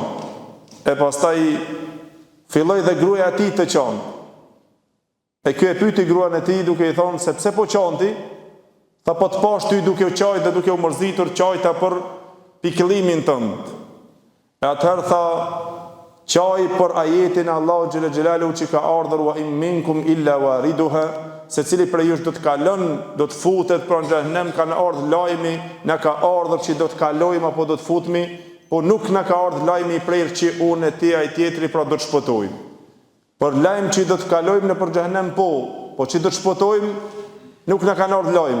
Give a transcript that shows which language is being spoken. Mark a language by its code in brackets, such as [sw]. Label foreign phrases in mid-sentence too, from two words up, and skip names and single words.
[sq] E pastaj filloi dhe gruaja e tij të qanë. E ky e pyeti gruan e tij duke i thonë se pse po qanti? Tha po të pash ty duke u qajt dhe duke u mërzitur qajta për pikëllimin tënd. E atëherë tha qaj për ajetin Allahu xhela xhelalu që ka ardhur [ar] وإن منكم إلا واردها, [sq] se cili prej jush do të kalon, do të futet pra në xhehenem, ka ardhur lajmi, na ka ardhur që do të kalojmë apo do të futemi, po nuk na ka ardhur lajmi i prerë që unë e ti ai tjetri pra do të shpëtojmë. Për lajm që do të kalojmë në për xhehenem po që do të shpëtojmë nuk na ka ardhur lajm.